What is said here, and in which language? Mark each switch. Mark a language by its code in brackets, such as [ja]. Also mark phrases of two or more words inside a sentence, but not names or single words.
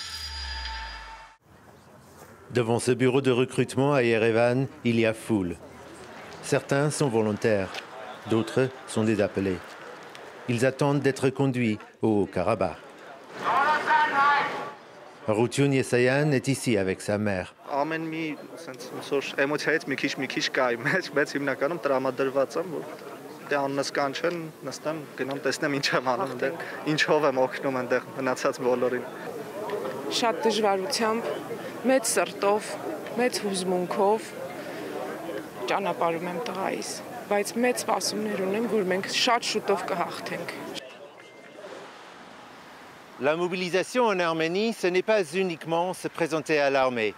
[fr] Devant ce bureau de recrutement à Erevan, il y a foule. Certains sont volontaires, d'autres sont des appelés. Ils attendent d'être conduits au Haut-Karabakh. Rutun Yesayan est ici avec sa mère. [hy] Շատ դժվարությամբ, մեծ սրտով, մեծ հուզմունքով ճանապարհում եմ տղայիս, բայց մեծ սպասումներ ունեմ, որ մենք շատ շուտով կհաղթենք. [fr] La mobilisation en Arménie, ce n'est pas uniquement se présenter à l'armée.